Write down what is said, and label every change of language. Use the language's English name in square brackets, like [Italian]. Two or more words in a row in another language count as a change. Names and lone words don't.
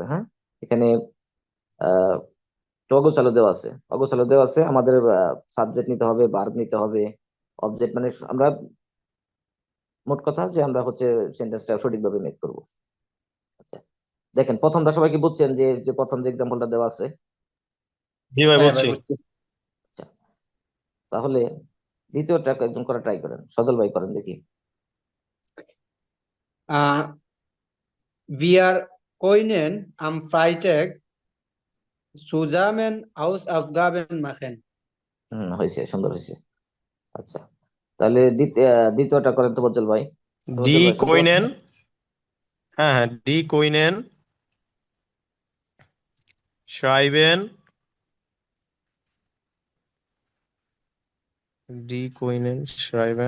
[Bangla] হ্যাঁ, এখানে আহ অগোছালো দেওয়া আছে, অগোছালো দেওয়া আছে, আমাদের সাবজেক্ট নিতে হবে, ভার্ব নিতে হবে, অবজেক্ট, মানে আমরা মোট কথা যে আমরা হচ্ছে সেন্টেন্সটা সঠিকভাবে মেক করব। আচ্ছা দেখেন প্রথমটা সবাই কি বুঝছেন, যে যে প্রথম যে এক্সাম্পলটা দেওয়া আছে। জি ভাই, হ্যাঁ ভাই বুঝছি। বুঝছি। আচ্ছা, তাহলে দ্বিতীয়টা একজন করা ট্রাই করেন, সজল ভাই করেন দেখি। [German] Wir können am Freitag zusammen Hausaufgaben machen. [Bangla] হয়েছে, সুন্দর হয়েছে। আচ্ছা, তাহলে দ্বিতীয়টা করেন তো বজ্জল ভাই। ডি বজ্জল ভাই শুনতে কইনেন। পাচ্ছেন? হ্যাঁ হ্যাঁ, [German] Sie können schreiben, Sie können schreiben.